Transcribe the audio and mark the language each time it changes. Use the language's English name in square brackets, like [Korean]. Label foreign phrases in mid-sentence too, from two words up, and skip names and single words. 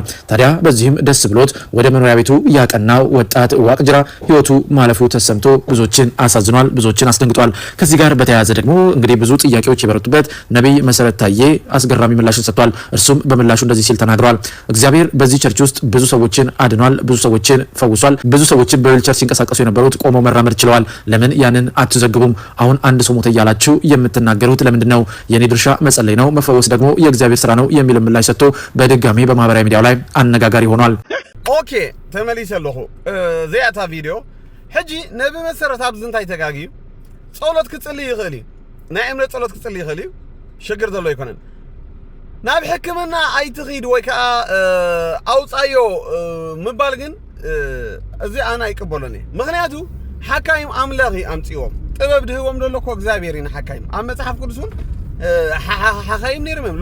[Amharic] ታዲያ በዚህም ደስ ብሎት ወደ መኖሪያ ቤቱ ያቀናው ወጣት ዋቅጅራ ህይወቱ ማለፉ ተሰምቶ ብዙዎችን አሳዝኗል፣ ብዙዎችን አስደንግጧል። ከዚህ ጋር በተያያዘ ደግሞ እንግዲህ ብዙ ጥያቄዎች የበረቱበት ነብይ መሰረት ታዬ አስገራሚ ምላሽን ሰጥቷል። እርሱም በምላሹ እንደዚህ ሲል ተናግሯል። እግዚአብሔር በዚህ ቸርች ውስጥ ብዙ ሰዎችን አድኗል፣ ብዙ ሰዎችን ፈውሷል። ብዙ ሰዎችን በዊልቸር ሲንቀሳቀሱ የነበሩት ቆመው መራመድ ችለዋል። ለምን ያንን አትዘግቡም? አሁን አንድ ሰው ሞተ እያላችሁ የምትናገሩት ለምንድነው? የኔ ድርሻ መጸለይ ነው፣ መፈወስ ደግሞ የእግዚአብሔር ስራ ነው የሚል ምላሽ ሰጥቶ በድጋሚ በማህበራዊ ሚዲያው ላይ አነጋጋሪ ሆኗል። [Tigrinya] ኦኬ ተመልሰለሁ ዘያታ ቪዲዮ ሕጂ ነብ መሰረት አብዝ እንታይ ተጋጊዩ ጸሎት ክጽልይ ይኽእል ናይ እምነት ጸሎት ክጽልይ ይኽእል ሽግር ዘሎ ይኮነን ናብ ሕክምና ኣይትኺድ ወይ ከዓ ኣውፃዮ ምባል ግን እዚ ኣነ ኣይቅበሎን እየ። ምክንያቱ ሓካይም ኣምላኺ ኣምፂዎም ጥበብ ድህቦም ደሎ እኮ እግዚአብሔር ኢና ሓካይም ኣብ መፅሓፍ ቅዱስን ሓካይም ነይሮም እዮም።